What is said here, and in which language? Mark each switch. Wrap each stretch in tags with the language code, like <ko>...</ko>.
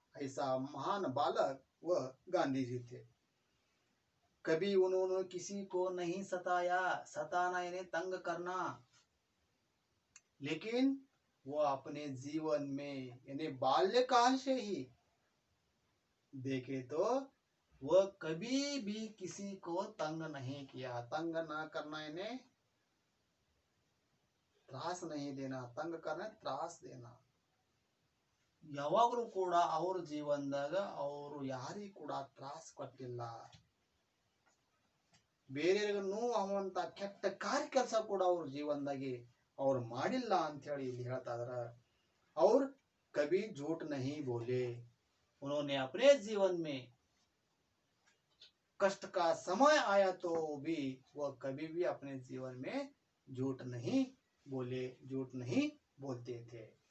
<hi>ऐसा महान बालक वह गांधी जी थे। कभी उन्होंने किसी को नहीं सताया, सताना यानी तंग करना, लेकिन वो अपने जीवन में यानी बाल्यकाल से ही देखे तो वह कभी भी किसी को तंग नहीं किया। तंग ना करना यानी ತ್ರಾಸ नहीं देना, तंग करना ತ್ರಾಸ देना।</hi> <kn>ಯಾವಾಗಲೂ ಕೂಡ ಅವ್ರ ಜೀವನದಾಗ ಅವರು ಯಾರಿಗೂ ಕೂಡ ತ್ರಾಸ ಕೊಟ್ಟಿಲ್ಲ, ಬೇರೆಯವರಿಗೆ ನೋವು ಆಗುವಂತ ಕೆಟ್ಟ ಕಾರ್ಯ ಕೆಲಸ ಕೂಡ ಅವ್ರ ಜೀವನದಾಗೆ ಅವ್ರು ಮಾಡಿಲ್ಲ ಅಂತ ಹೇಳಿ ಇಲ್ಲಿ ಹೇಳ್ತಾ ಇದಾರ।</kn> <hi>और कभी झूठ नहीं बोले, उन्होंने अपने जीवन में कष्ट का समय आया तो भी वह कभी भी अपने जीवन में झूठ नहीं बोले, झूठ नहीं बोलते थे।</hi>